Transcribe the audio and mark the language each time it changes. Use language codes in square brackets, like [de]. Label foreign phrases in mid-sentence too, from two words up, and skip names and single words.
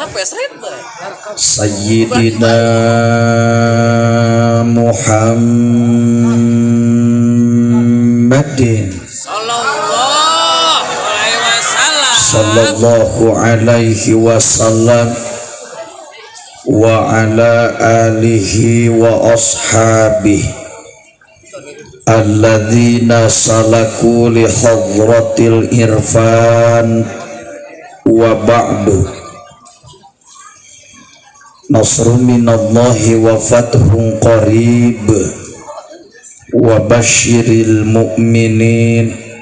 [ar] سيدنا محمد صلى الله عليه وسلم وعلى آله وأصحابه الذين سلكوا لحضرة العرفان وبعد. نصر من الله وفتح قريب وبشر المؤمنين